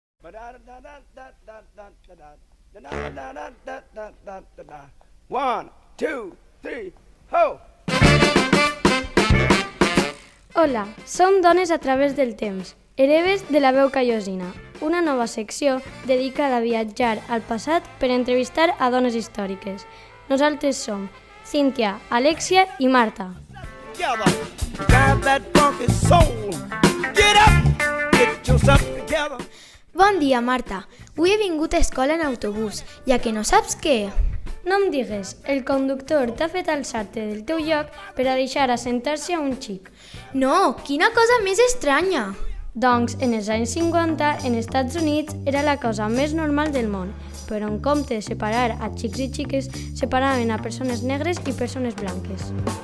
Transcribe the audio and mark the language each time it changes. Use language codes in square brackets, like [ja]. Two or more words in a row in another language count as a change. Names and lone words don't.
[en] One, two, three, ho! [ca] Hola, som Dones a través del temps, hereves de la veu callosina, una nova secció dedicada a viatjar al passat per entrevistar a dones històriques. Nosaltres som Cíntia, Alexia i Marta. [en] Together, drive that funky soul. Get up, get yourself together. [ca] Bon dia, Marta. Avui he vingut a escola en autobús, ja que no saps què? No em digues, el conductor t'ha fet alçar-te del teu lloc per a deixar assentar-se a un xic. No, quina cosa més estranya! Doncs en els anys 50, en Estats Units, era la cosa més normal del món, però en compte de separar a xics i xiques, separaven a persones negres i persones blanques.